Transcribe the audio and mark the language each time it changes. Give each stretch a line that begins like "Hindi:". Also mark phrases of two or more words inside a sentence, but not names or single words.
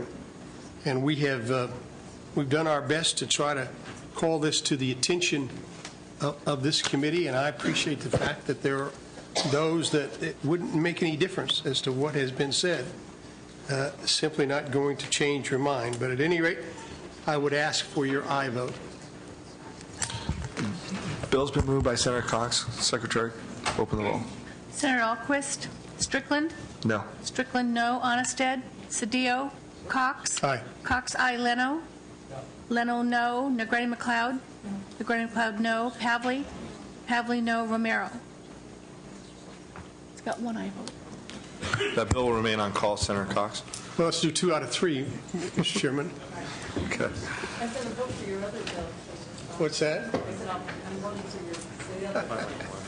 English: And we've done our best to try to call this to the attention of this committee, and I appreciate the fact that there are those that it wouldn't make any difference as to what has been said, simply not going to change your mind. But at any rate, I would ask for your aye vote. Bill's been moved by Senator Cox. Secretary, open the roll. Senator Alquist, Strickland? No. Strickland, no. Onnested? Cedillo? Cox? Aye. Cox, aye. Leno? Leno, no. Negrete McLeod? Negrete McLeod, no. Pavley? Pavley, no. Romero? It's got one aye vote. That bill will remain on call, Senator Cox. Well, let's do 2 out of 3, Mr. Chairman. Okay. I said a vote for your other bill. What's that? I said I'm voting for your other bill.